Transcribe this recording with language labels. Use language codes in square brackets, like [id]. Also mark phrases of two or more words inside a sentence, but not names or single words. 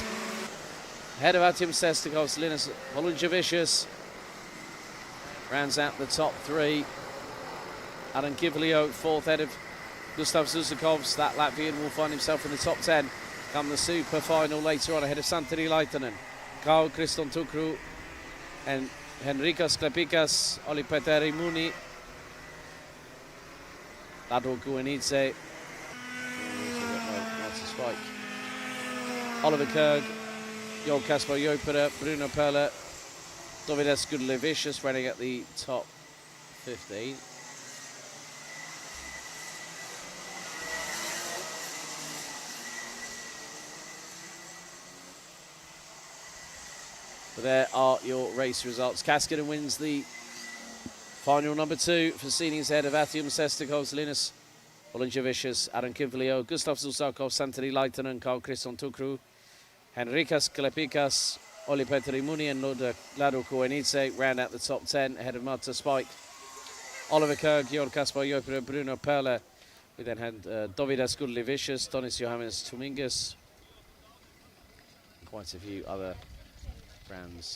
[en] Ahead of Artem Sestakov's Linus Volunjevicius. Rounds out the top 3. Adam Kivlio, 4th, ahead of Gustav Zusakovs. That Latvian will find himself in the top 10 come the super final later on, ahead of Santeri Laitanen, Kao Kriston Tukru, and Henrikas Klepikas, Oli-Petteri Muni, Lado Guenidze, Spike, Oliver Kerg, Joel Kasper Jopera, Bruno Perla, Dovidas Gudlevicius running at the top 15. But there are your race results. Kaskinen wins the final number 2 for seedings ahead of Artyom Sestakovs, Linus Volunjevicius, Adam Kivlio, Gustav Zusakov, Santeri Laitanen, Carl Kriston Tukru, Henrikas Klepikas, Oli-Petteri Muni and Lado Koenice round out the top 10 ahead of Marta Spike, Oliver Kerg, Jorg Kaspar Jopera, Bruno Perla. We then had Dovidas Gudlevicius, Tonis Johannes Tumingus, quite a few other brands.